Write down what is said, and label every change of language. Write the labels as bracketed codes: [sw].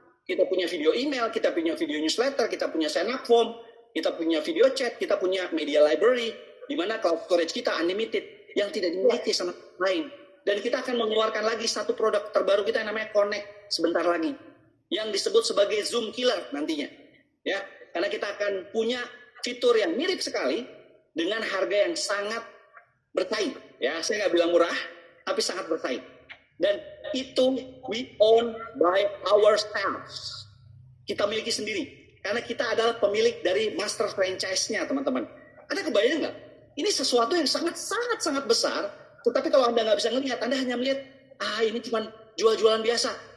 [id] Kita punya video email, kita punya video newsletter, kita punya sign up form, kita punya video chat, kita punya media library, di mana cloud storage kita unlimited, yang tidak dimiliki sama lain. Dan kita akan mengeluarkan lagi satu produk terbaru kita yang namanya Connect sebentar lagi, yang disebut sebagai Zoom Killer nantinya. Ya, karena kita akan punya fitur yang mirip sekali dengan harga yang sangat bersaing. Ya, saya nggak bilang murah, tapi sangat bersaing. Dan itu [en] we own by ourselves. [id] Kita miliki sendiri. Karena kita adalah pemilik dari master franchise-nya, teman-teman. Anda kebayang nggak? Ini sesuatu yang sangat besar. Tetapi kalau Anda nggak bisa melihat, Anda hanya melihat, ini cuma jual-jualan biasa.